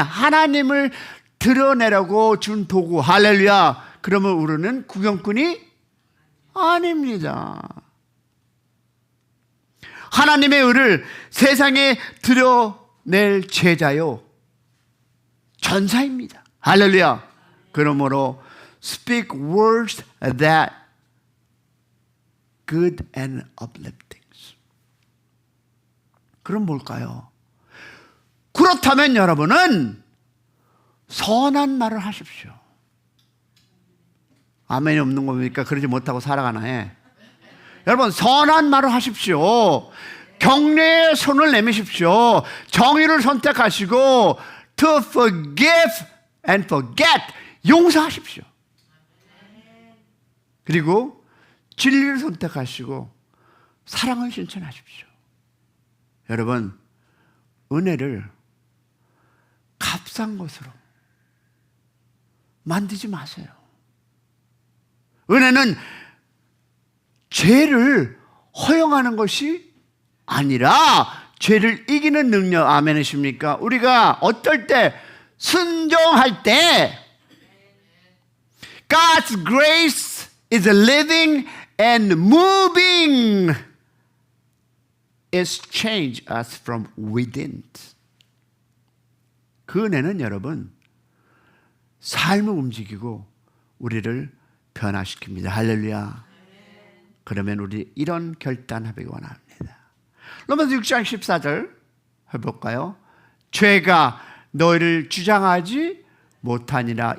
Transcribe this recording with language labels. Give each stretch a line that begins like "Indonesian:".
Korean: 하나님을 드러내려고 준 도구. 할렐루야. 그러면 우리는 구경꾼이 아닙니다. 하나님의 의를 세상에 드러낼 제자요, 전사입니다. 할렐루야. 그러므로
English: speak words that good and uplifting.
Korean: 그럼 뭘까요? 그렇다면 여러분은 선한 말을 하십시오. 아멘이 없는 겁니까? 그러지 못하고 살아가나 해. 여러분, 선한 말을 하십시오. 격려의 손을 내미십시오. 정의를 선택하시고
English: to forgive and forget,
Korean: 용서하십시오. 그리고 진리를 선택하시고 사랑을 실천하십시오. 여러분, 은혜를 값싼 것으로 만들지 마세요. 은혜는 죄를 허용하는 것이 아니라 죄를 이기는 능력. 아멘이십니까? 우리가 어떨 때, 순종할 때
English: God's grace is living and moving. It's change us from within.
Korean: 그 은혜는 여러분, 삶을 움직이고 우리를 변화시킵니다. 할렐루야. 그러면 우리 이런 결단하기 원합니다. 로마서 6장 14절 해볼까요? 죄가 너희를 주장하지 못하니라.